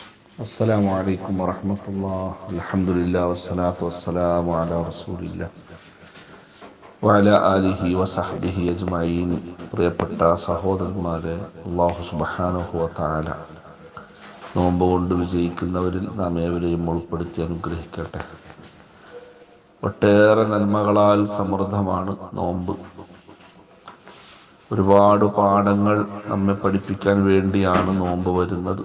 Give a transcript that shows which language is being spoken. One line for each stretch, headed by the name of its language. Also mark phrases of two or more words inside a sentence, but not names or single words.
Arabic: السلام عليكم ورحمة الله. الحمد لله والصلاة والسلام على رسول الله وعلى آله وصحبه أجمعين.
Malayalam: പ്രിയപ്പെട്ട സഹോദരന്മാരെ,
Arabic: الله سبحانه وتعالى
Malayalam: നോമ്പ് കൊണ്ട് വിജയിക്കുന്നവരിൽ നാം ഏവരെയും ഉൾപ്പെടുത്തി അനുഗ്രഹിക്കട്ടെ. ഒട്ടേറെ നന്മകളാൽ സമൃദ്ധമാണ് നോമ്പ്. ഒരുപാട് പാഠങ്ങൾ നമ്മെ പഠിപ്പിക്കാൻ വേണ്ടിയാണ് നോമ്പ് വരുന്നത്.